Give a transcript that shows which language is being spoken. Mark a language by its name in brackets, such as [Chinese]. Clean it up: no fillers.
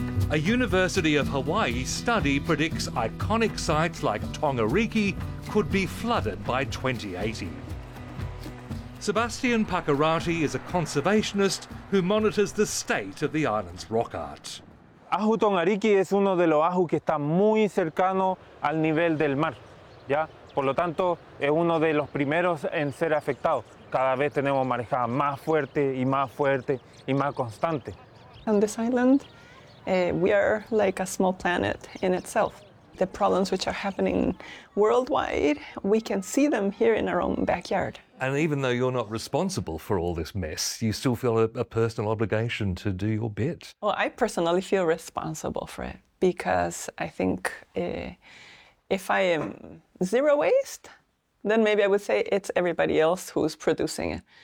[English] A University of Hawaii study predicts iconic sites like Tongariki could be flooded by 2080. Sebastian Pakarati is a conservationist who monitors the state of the island's rock art. [Spanish] Ahu Tongariki es uno de los ahu que está muy cercano al nivel del mar, ¿ya? Por lo tanto, es uno de los primeros en ser afectados. Cada vez tenemos marejadas más fuertes y más fuertes y más constantes. [English] On this island, we are like a small planet in itself. The problems which are happening worldwide, we can see them here in our own backyard. And even though you're not responsible for all this mess, you still feel a personal obligation to do your bit. Well, I personally feel responsible for it because I think if I am zero waste, then maybe I would say it's everybody else who's producing it.